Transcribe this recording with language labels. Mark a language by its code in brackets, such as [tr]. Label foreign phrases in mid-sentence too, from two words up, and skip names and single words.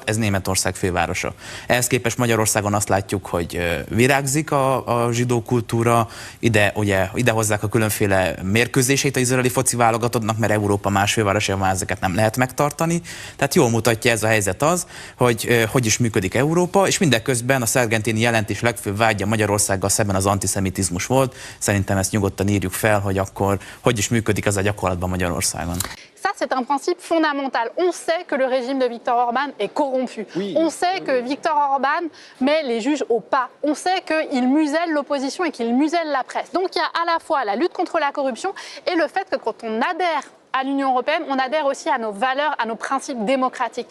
[hu] Ez Németország fővárosa. Ehhez képest Magyarországon azt látjuk, hogy virágzik a zsidó kultúra, ide hozzák a különféle mérkőzéseit az izraeli foci válogatottnak, mert Európa más fővárosában ezeket nem lehet megtartani. Tehát jól mutatja ez a helyzet az, hogy is működik Európa, és mindeközben a Sargentini jelentés legfőbb vágya Magyarországgal szemben az antiszemitizmus volt. Szerintem ezt nyugodtan írjuk fel, hogy akkor hogy is működik ez a gyakorlatban Magyarországon. [fr] Ça, c'est un principe fondamental. On sait que le régime de Viktor Orbán est corrompu. Oui. On sait que Viktor Orbán met les juges au pas. On sait qu'il muselle l'opposition et qu'il muselle la presse. Donc il y a à la fois la lutte contre la corruption et le fait que quand on adhère à l'Union européenne, on adhère aussi à nos valeurs, à nos principes démocratiques.